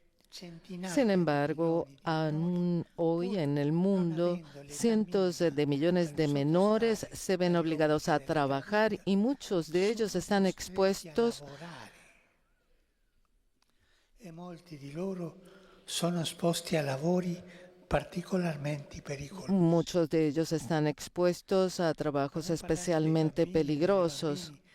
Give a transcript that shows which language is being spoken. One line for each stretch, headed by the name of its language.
Spanish: Sin embargo, aún hoy en el mundo, cientos de millones de menores se ven obligados a trabajar y muchos de ellos están expuestos
Italian: e molti di loro sono esposti a lavori particolarmente pericolosi.
Spanish: Muchos de ellos están expuestos a trabajos especialmente peligrosos.